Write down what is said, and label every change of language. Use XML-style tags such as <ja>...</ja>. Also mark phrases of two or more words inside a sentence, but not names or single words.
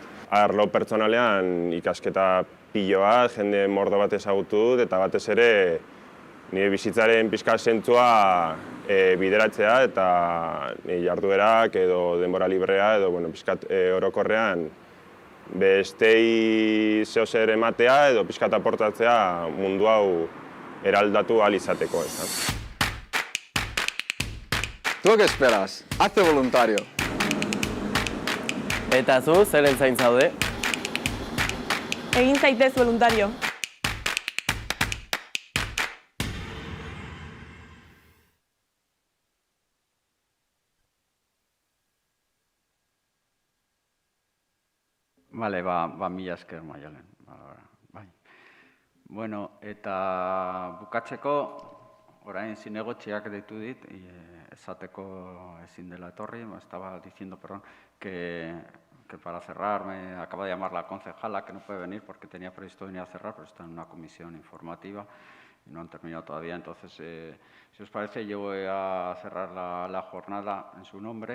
<eu>Arlo pertsonalean ikasketa piloa, jende mordo bat ezagutu dut, eta batez ere nire bizitzaren pixka zentzua bideratzea, eta nire jarduerak edo denbora librea edo pixkat orokorrean bestei zehozer ematea edo pixkat aportatzea mundu hau eraldatu ahal izateko.</eu> <es>¿Tú qué esperas? Hazte voluntario.</es> <eu>Eta zu, zeren zain zaude? Egin zaitez voluntario. Bale, mila esker, Maialen. Bai. Bueno, eta bukatzeko, orain zinegotziak deitu dit, esateko ezin dela etorri,</eu> <es>estaba diciendo, perdón, que para cerrar me acaba de llamar la concejala, que no puede venir porque tenía previsto venir a cerrar, pero está en una comisión informativa y no han terminado todavía. Entonces, si os parece, yo voy a cerrar la jornada en su nombre.</es>